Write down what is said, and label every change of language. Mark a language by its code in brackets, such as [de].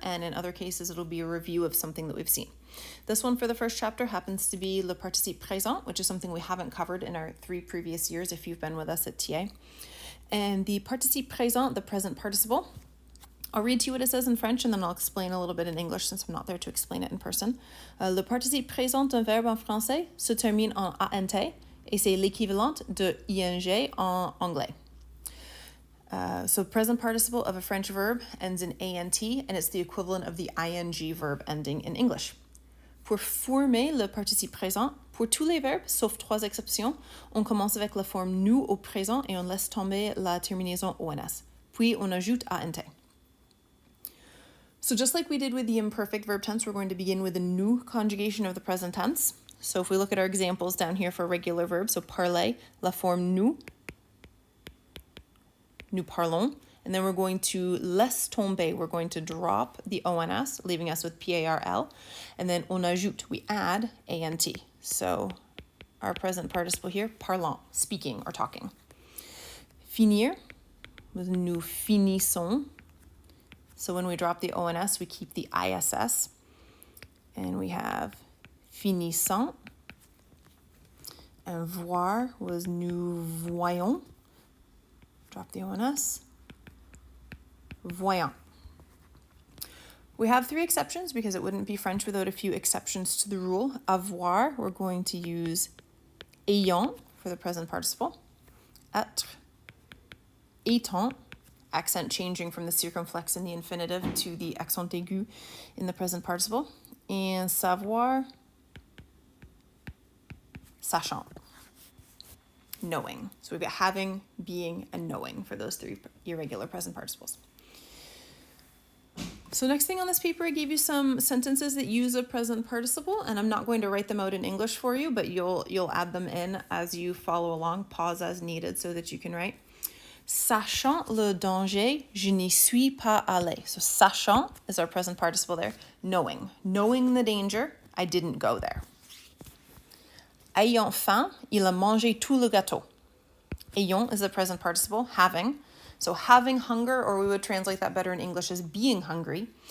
[en] And in other cases, it'll be a review of something that we've seen. This one for the first chapter happens to be [fr] le participe présent, [en] which is something we haven't covered in our 3 previous years if you've been with us at TA. And the participe présent, the present participle, I'll read to you what it says in French and then I'll explain a little bit in English since I'm not there to explain it in person. [fr] Le participe présent d'un verbe en français se termine en ant et c'est l'équivalent de ing en anglais. [en] So present participle of a French verb ends in ant and it's the equivalent of the ing verb ending in English. [fr] Pour former le participe présent, pour tous les verbes, sauf 3 exceptions, on commence avec la forme nous au présent et on laisse tomber la terminaison ons. Puis on ajoute ant. [en] So just like we did with the imperfect verb tense, we're going to begin with a nous conjugation of the present tense. So if we look at our examples down here for regular verbs, so parler, [fr] la forme nous parlons, [en] and then we're going to [fr] laisse tomber, [en] we're going to drop the ons, leaving us with parl, and then [fr] on ajoute, [en] we add ant. So our present participle here, parlant, speaking or talking. Finir, [fr] nous finissons. [en] So when we drop the ons, we keep the iss, and we have finissant. And voir was [fr] nous voyons. [en] Drop the ons. Voyant. We have 3 exceptions because it wouldn't be French without a few exceptions to the rule. Avoir, we're going to use ayant for the present participle. Être, étant, accent changing from the circumflex in the infinitive to the accent aigu in the present participle. And savoir, sachant, knowing. So we've got having, being, and knowing for those 3 irregular present participles. So next thing on this paper, I gave you some sentences that use a present participle, and I'm not going to write them out in English for you, but you'll add them in as you follow along, pause as needed so that you can write. [fr] Sachant le danger, je n'y suis pas allé. [en] So sachant is our present participle there. Knowing. Knowing the danger, I didn't go there. [fr] Ayant faim, il a mangé tout le gâteau. [en] Ayant is the present participle, having. So having hunger, or we would translate that better in English as being hungry.